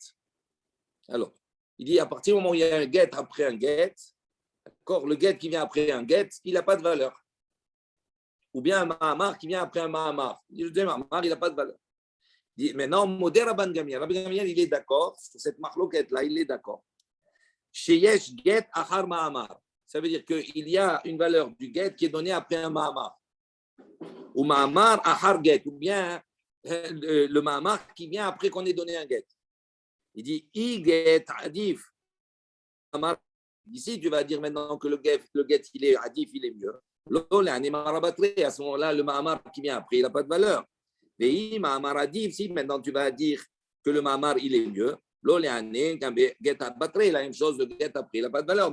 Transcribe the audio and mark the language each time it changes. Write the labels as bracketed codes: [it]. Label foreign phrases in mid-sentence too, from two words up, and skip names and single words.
[fr] Alors, il dit à partir du moment où il y a un get après un get, d'accord, le get qui vient après un get, il n'a pas de valeur. Ou bien un mahamar qui vient après un mahamar. Le deuxième mahamar, il n'a pas de valeur. Maintenant, Modé Rabban Gamiel, il est d'accord sur cette marloquette-là, il est d'accord. [he] שיש גט אחר מאמר. [fr] Ça veut dire qu'il y a une valeur du get qui est donnée après un mahamar. Ou [he] מאמר אחר גט, [fr] ou bien le mahamar qui vient après qu'on ait donné un get. Il dit [arc] אי גט עדיף. [fr] Ici, tu vas dire maintenant que le get il est adif, il est mieux. À ce moment-là, le mahamar qui vient après, il n'a pas de valeur. Si maintenant tu vas dire que le mahamar il est mieux, la même chose, le get après, il n'a pas de valeur.